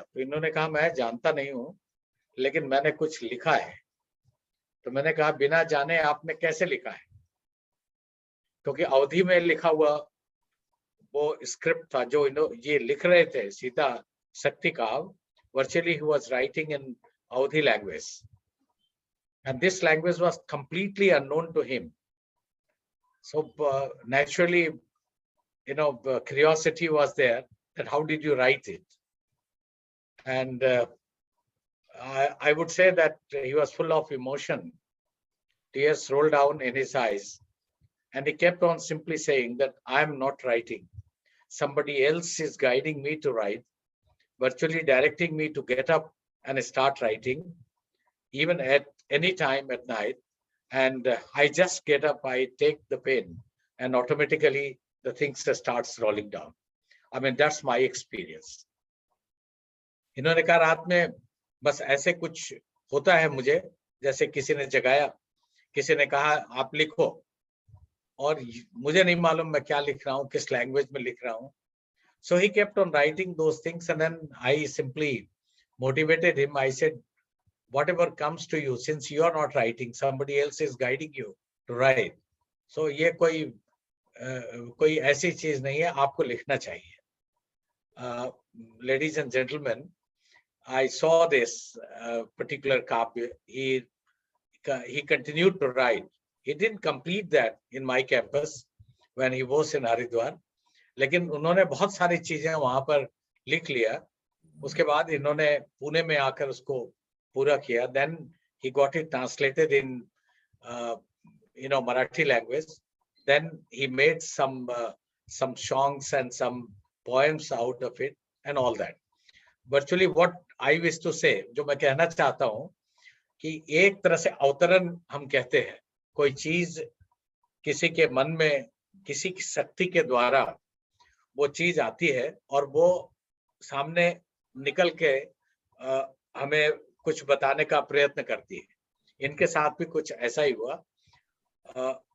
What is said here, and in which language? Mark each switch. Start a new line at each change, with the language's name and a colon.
Hindi: तो इन्होंने कहा मैं जानता नहीं हूँ, लेकिन मैंने कुछ लिखा है. तो मैंने कहा बिना जाने आपने कैसे लिखा है, क्योंकि अवधि में लिखा हुआ वो स्क्रिप्ट था जो ये लिख रहे थे, सीता शक्ति काव्य.
English: Virtually he was writing in Awadhi language, and this language was completely unknown to him. So naturally, curiosity was there that how did you write it? And I would say that he was full of emotion. Tears rolled down in his eyes, and he kept on simply saying that I am not writing. Somebody else is guiding me to write, virtually directing me to get up and start writing, even at any time at night. And I just get up, I take the pen, and automatically the things starts rolling down. I mean, that's my experience.
Hindi: इन्होंने कहा रात में बस ऐसे कुछ होता है मुझे, जैसे किसी ने जगाया, किसी ने कहा आप लिखो, और मुझे नहीं मालूम मैं क्या लिख रहा हूँ, किस लैंग्वेज में लिख रहा हूँ.
English: So he kept on writing those things, and then I simply motivated him. I said, whatever comes to you, since you are not writing, somebody else is guiding you to write.
Hindi: So ये कोई ऐसी चीज नहीं है, आपको लिखना चाहिए.
English: Ladies and gentlemen, I saw this particular copy. He continued to write. He didn't complete that in my campus when he was in Haridwar.
Hindi: लेकिन उन्होंने बहुत सारी चीजें वहां पर लिख लिया. उसके बाद इन्होंने पुणे में आकर उसको पूरा किया.
English: Then he got it translated in Marathi language. Then he made some songs and some poems out of it and all that. Virtually what I wish to say,
Hindi: जो मैं कहना चाहता हूँ कि एक तरह से अवतरण हम कहते हैं. कोई चीज किसी के मन में किसी की शक्ति के द्वारा वो चीज आती है और वो सामने निकल के हमें कुछ बताने का प्रयत्न करती है. इनके साथ भी कुछ ऐसा ही हुआ.